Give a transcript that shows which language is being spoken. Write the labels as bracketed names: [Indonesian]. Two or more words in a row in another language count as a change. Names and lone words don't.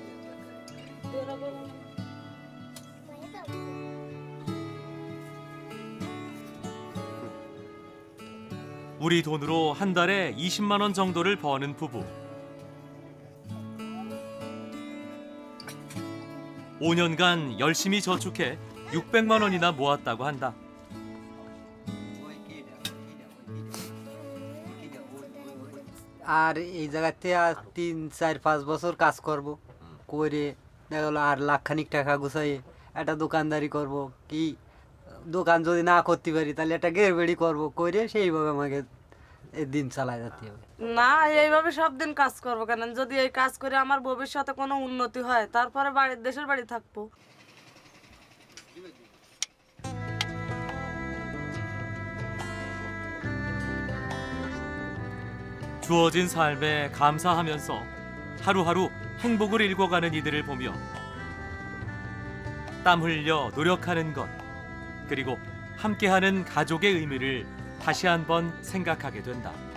[Korean] 우리 돈으로 한 달에 20만 원 정도를 버는 부부. 5년간 열심히 저축해 600만 원이나 모았다고 한다. [Bangla] আর এই জায়গাতে আর 3-4-5 বছর কাজ করব করে দেখা গেলো আর লাখখানিক টাকা গুছাই একটা দোকানদারি করব কি দোকান যদি না করতে পারি তাহলে একটা গেরবেড়ি করব করে সেইভাবে আমাকে এই দিন চালাই যেতে হবে। না এইভাবে সব দিন কাজ করবো কেন, যদি এই কাজ করে আমার ভবিষ্যতে কোনো উন্নতি হয় তারপরে দেশের বাড়ি থাকবো। [Korean] 주어진 삶에 감사하면서 하루하루 행복을 일궈가는 이들을 보며 땀 흘려 노력하는 것, 그리고 함께하는 가족의 의미를 다시 한번 생각하게 된다.